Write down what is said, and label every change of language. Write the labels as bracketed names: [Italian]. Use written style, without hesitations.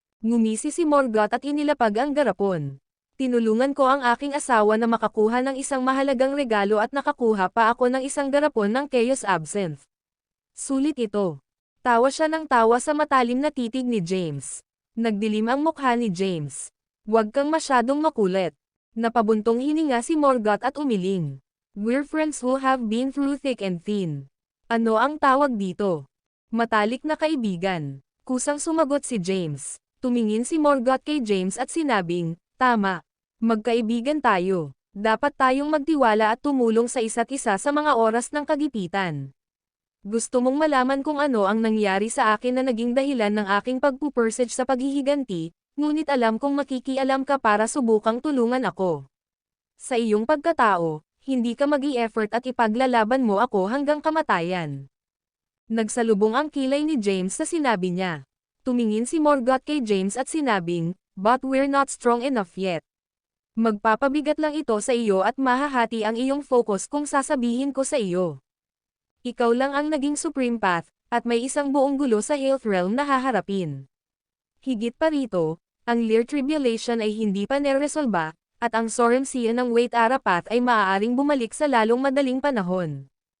[Filipino] Ngumisi si Morgoth at inilapag ang garapon. Tinulungan ko ang aking asawa na makakuha ng isang mahalagang regalo at nakakuha pa ako ng isang garapon ng Chaos Absinthe. Sulit ito. Tawa siya ng tawa sa matalim na titig ni James. Nagdilim ang mukha ni James. Huwag kang masyadong makulit. Napabuntong hininga si Morgoth at umiling. [English] We're friends who have been through thick and thin. [Filipino] Ano ang tawag dito? Matalik na kaibigan. Kusang sumagot si James. Tumingin si Morgoth kay James at sinabing, tama. Magkaibigan tayo. Dapat tayong magtiwala at tumulong sa isa't isa sa mga oras ng kagipitan. Gusto mong malaman kung ano ang nangyari sa akin na naging dahilan ng aking pagpupursige sa paghihiganti, ngunit alam kong makikialam ka para subukang tulungan ako. Sa iyong pagkatao, hindi ka mag-i-effort at ipaglalaban mo ako hanggang kamatayan. Nagsalubong ang kilay ni James sa sinabi niya. Tumingin si Morgoth kay James at sinabing, [English] but we're not strong enough yet. [Filipino] Magpapabigat lang ito sa iyo at mahahati ang iyong focus kung sasabihin ko sa iyo. Ikaw lang ang naging supreme path, at may isang buong gulo sa Health Realm na haharapin. Higit pa rito, ang Lear Tribulation ay hindi pa neresolba, at ang Sorim Sea ng Wait Arapat ay maaaring bumalik sa lalong madaling panahon.